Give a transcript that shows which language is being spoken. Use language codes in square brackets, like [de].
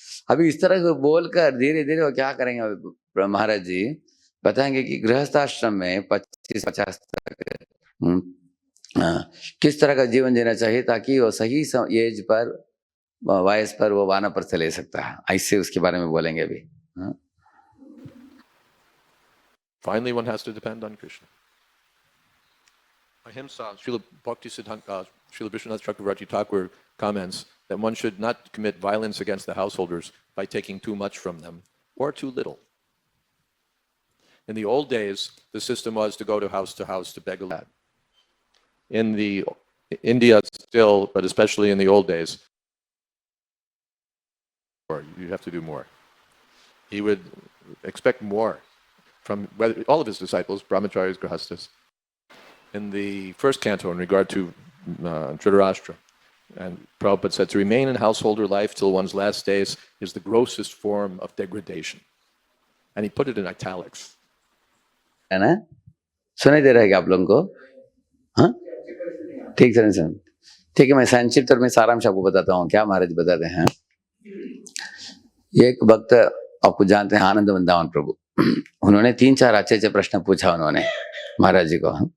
[hi] अभी इस तरह से बोलकर धीरे धीरे वो क्या करेंगे महाराज जी बताएंगे कि गृहस्थाश्रम में 25-50 तक किस तरह का जीवन जीना चाहिए ताकि वो सही एज पर, वयस पर वो वानप्रस्थ ले सकता है। ऐसे उसके बारे में बोलेंगे अभी। [en] Finally, one has to depend on Krishna. Ahimsa, Srila Bhaktisiddhanta, Srila Vishwanath Chakravarti Thakur comments that one should not commit violence against the householders by taking too much from them or too little. In the old days, the system was to go to house to beg a lad. In the India still, but especially in the old days, you have to do more. He would expect more from all of his disciples, brahmacharis, grihastas. In the first canto, in regard to Dhritarashtra, and Prabhupada said to remain in householder life till one's last days is the grossest form of degradation. And he put it in italics. [hi] है ना, सुनाई दे रहा है क्या आप लोगों को? हाँ, ठीक है सर, ठीक है। मैं संक्षिप्त और मैं सारांश आपको बताता हूँ क्या महाराज बताते हैं। एक भक्त आपको जानते हैं, आनंद वृंदावन प्रभु, उन्होंने 3-4 अच्छे प्रश्न पूछा उन्होंने महाराज जी को।